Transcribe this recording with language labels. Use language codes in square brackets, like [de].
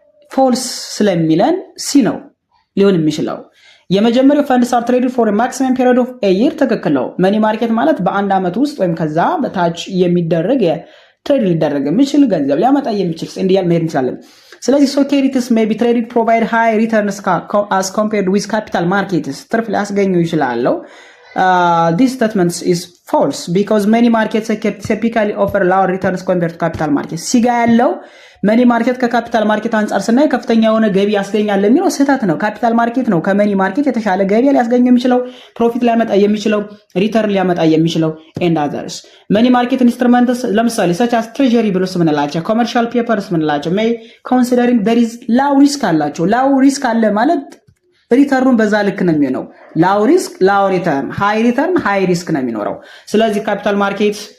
[en] false [am] ስለሚለን C ነው ሊሆን የሚችለው። የመጀመሪያው [en] funds are traded for a maximum period of a year [am] ትክክል ነው። መኒ ማርኬት ማለት በአንድ አመት ውስጥ ወይም ከዛ በታች የሚደረግ ትሬድ ሊደረግ የሚችል ገንዘብ ሊያመጣ የሚችል እንዲያል መሄድ እንችላለን። ስለዚህ [en] securities may be traded provide high returns as compared with capital markets [am] ትርፍ ሊያስገኙ ይችላሉ። [en] This statement is false because many market securities typically offer lower returns compared to capital markets. [am] ሲጋ ያለው መኒ ማርኬት ከካፒታል ማርኬት አንጻር ስናይ ከፍተኛ የሆነ ገቢ ያስገኛል የሚለው ስህተት ነው። ካፒታል ማርኬት ነው ከመኒ ማርኬት የተሻለ ገቢ ሊያስገኝ የሚችለው፣ ፕሮፊት ሊያመጣ የሚችለው፣ ሪተርን ሊያመጣ የሚችለው [en] and others. [am] መኒ ማርኬት ኢንስትሩመንትስ ለምሳሌ [en] such as treasury bills [am] ምንላቸው፣ [en] commercial papers [am] ምንላቸው [en] may considering there is low risk [am] አላቸው። [en] low risk [am] አለ ማለት ሪተርኑን በዛ ልክ ነው የሚሆነው። ላው ሪስክ ላው ሪተርን፣ ሃይ ሪተርን ሃይ ሪስክ ነው የሚኖረው። ስለዚህ ካፒታል ማርኬት